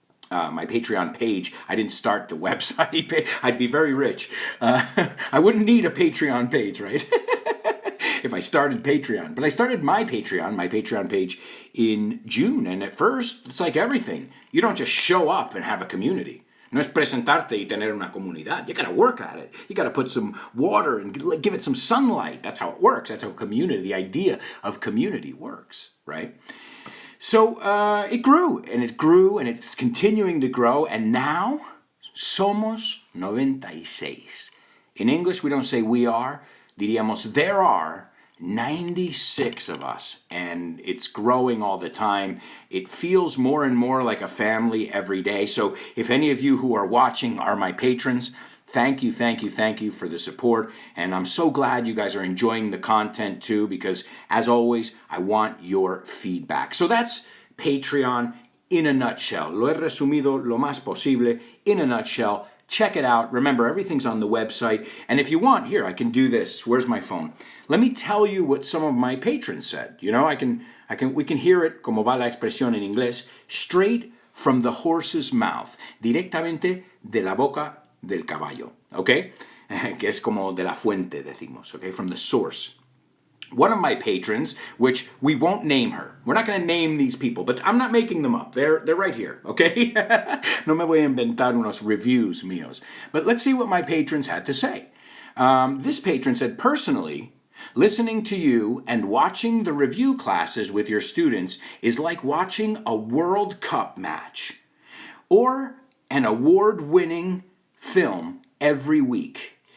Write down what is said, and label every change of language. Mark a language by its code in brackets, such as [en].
[en] My Patreon page. I didn't start the website. I'd be very rich. I wouldn't need a Patreon page, right? If I started Patreon. But I started my Patreon page in June. And at first, it's like everything. You don't just show up and have a community. [es] No es presentarte y tener una comunidad. [en] You got to work at it. You got to put some water and give it some sunlight. That's how it works. That's how community, the idea of community works, right? So it grew, and it's continuing to grow, and now [es] somos 96. [en] In English, we don't say we are, [es] diríamos [en] there are 96 of us, and it's growing all the time. It feels more and more like a family every day. So if any of you who are watching are my patrons, thank you for the support. And I'm so glad you guys are enjoying the content too, because as always, I want your feedback. So that's Patreon in a nutshell. [es] Lo he resumido lo más posible [en] in a nutshell. Check it out. Remember, everything's on the website. And if you want, here, I can do this. Where's my phone? Let me tell you what some of my patrons said. You know, we can hear it, [es] como va la expresión en inglés, [en] straight from the horse's mouth, [es] directamente de la boca del caballo, [en] okay? [es] Que es como de la fuente, decimos, okay? [en] From the source. One of my patrons, which we won't name her. We're not going to name these people, but I'm not making them up. They're right here, okay? [es] No me voy a inventar unos reviews míos. [en] But let's see what my patrons had to say. This patron said, personally, listening to you and watching the review classes with your students is like watching a World Cup match or an award-winning film every week.